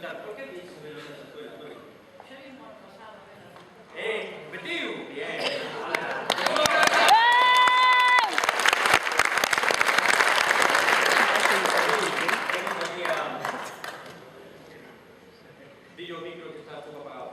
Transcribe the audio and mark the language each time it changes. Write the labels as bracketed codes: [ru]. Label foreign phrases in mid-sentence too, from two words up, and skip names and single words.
[es] por qué dices de los de la escuela, Antonio? [gl] Xa vimos ao pasado, [es] Betiu, bien. [gl] Dillo o micro que está un pouco apagado.